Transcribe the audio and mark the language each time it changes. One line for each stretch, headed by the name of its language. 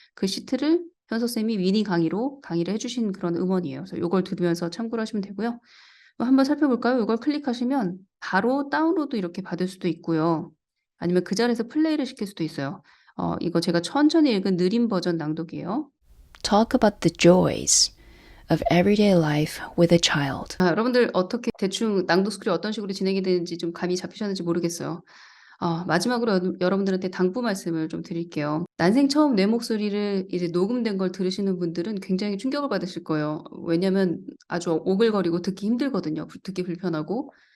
Korean: 그 시트를 현석쌤이 미니 강의로 강의를 해주신 그런 음원이에요. 그래서 이걸 들으면서 참고를 하시면 되고요. 한번 살펴볼까요? 이걸 클릭하시면 바로 다운로드 이렇게 받을 수도 있고요. 아니면 그 자리에서 플레이를 시킬 수도 있어요. 이거 제가 천천히 읽은 느린 버전 낭독이에요.
English: Talk about the joys of everyday life with a child.
Korean: 여러분들 어떻게 대충 낭독스쿨이 어떤 식으로 진행이 되는지 좀 감이 잡히셨는지 모르겠어요. 마지막으로 여러분들한테 당부 말씀을 좀 드릴게요. 난생 처음 내 목소리를 이제 녹음된 걸 들으시는 분들은 굉장히 충격을 받으실 거예요. 왜냐면 아주 오글거리고 듣기 힘들거든요. 듣기 불편하고.